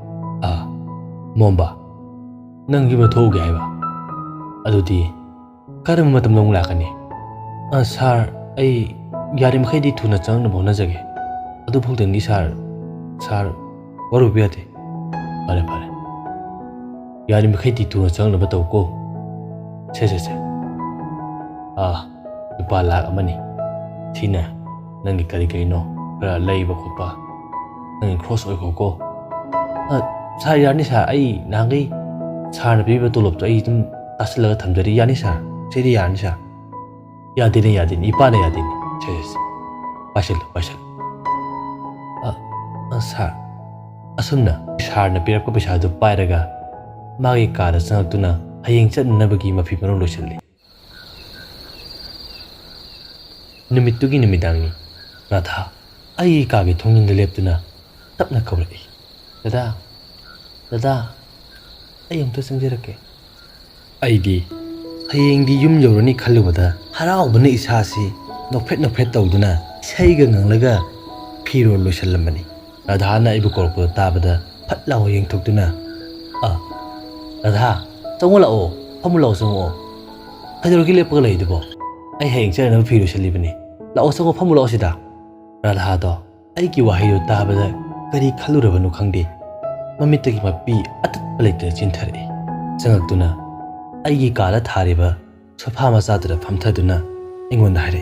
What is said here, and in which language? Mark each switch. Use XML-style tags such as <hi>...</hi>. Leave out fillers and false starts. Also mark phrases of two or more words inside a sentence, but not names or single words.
<mni>momba nang yuma thoge haiba adudi karam matam long lakani sar ai yarim khaidi thuna changna bhona jage adu phogdani sar orbu yade pare yarim khaidi thuna changna bataw ko se lupa lak amani thina nangi kari kaino kara leiba khopa nangi cross oi khoko sar yani sa ai nangi sar na biba tolop to ai tum aslaga thamjari yani sa sedi yani sa yadini ipana yadini se pasal sar asumna sar na pirap ko pesa du pairaga magi kada sangtuna hayeng chatnabagi mafi maro loisalli numittugi numidangi Radha ai kagi thongninda leptuna tapna kawrai dada ai amta sangjarakke aidi hayengdi yum yorani khalubada haraubana isasi nokphet tawduna isaiga nganglaga phiro loisallamani Radha na ibu korpo tabada phatlaw yengthokduna Radha chawla o phamulaw sango ꯀꯩꯗꯧꯔꯒꯦ ꯂꯦꯞꯄꯒ ꯂꯩꯗꯨꯕꯣ ꯑꯩ ꯍꯌꯦꯡ ꯆꯠꯅꯕ ꯐꯤ ꯂꯣꯏꯁꯤꯜꯂꯤꯕꯅꯤ ꯂꯥꯛꯑꯣ ꯆꯪꯉꯣ ꯐꯝꯃꯨ ꯂꯥꯛꯑꯣ ꯁꯤꯗ ꯔꯥꯙꯥꯗꯣ ꯑꯩꯒꯤ ꯋꯥꯍꯩꯗꯣ ꯇꯥꯕꯗ ꯀꯔꯤ ꯈꯜꯂꯨꯔꯕꯅꯣ ꯈꯪꯗꯦ ꯃꯃꯤꯠꯇꯒꯤ ꯃꯄꯤ ꯑꯇꯠꯄ ꯂꯩꯇꯅ ꯆꯤꯟꯊꯔꯛꯏ ꯆꯪꯉꯛꯇꯨꯅ ꯑꯩꯒꯤ ꯀꯥꯗ ꯊꯥꯔꯤꯕ ꯁꯣꯐꯥ ꯃꯆꯥꯗꯨꯗ ꯐꯝꯊꯗꯨꯅ ꯑꯩꯉꯣꯟꯗ ꯍꯥꯏꯔꯛꯏ</mni>